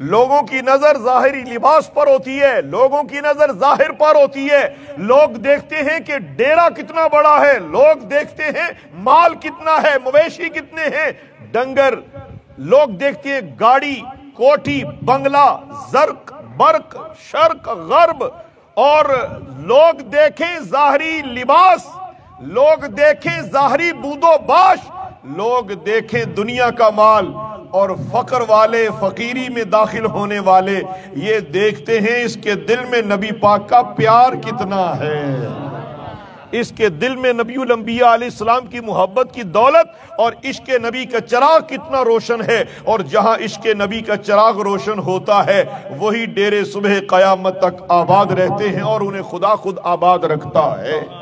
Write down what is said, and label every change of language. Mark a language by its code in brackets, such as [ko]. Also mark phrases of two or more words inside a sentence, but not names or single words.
[ur] لوگوں کی نظر ظاہری لباس پر ہوتی ہے، لوگوں کی نظر ظاہر پر ہوتی ہے، لوگ دیکھتے ہیں کہ ڈیرا کتنا بڑا ہے، لوگ دیکھتے ہیں مال کتنا ہے، مویشی کتنے ہیں، ڈنگر، لوگ دیکھتے ہیں گاڑی، کوٹھی، بنگلہ، زرق، برق، شرق، غرب، اور لوگ دیکھیں ظاہری لباس، لوگ دیکھیں ظاہری بود و باش، لوگ دیکھیں دنیا کا مال، اور فقر والے، فقیری میں داخل ہونے والے یہ دیکھتے ہیں اس کے دل میں نبی پاک کا پیار کتنا ہے، اس کے دل میں نبی الانبیاء [ar] علیہ السلام [ur] کی محبت کی دولت اور عشق نبی کا چراغ کتنا روشن ہے، اور جہاں عشق نبی کا چراغ روشن ہوتا ہے وہی ڈیرے صبح قیامت تک آباد رہتے ہیں اور انہیں خدا خود آباد رکھتا ہے۔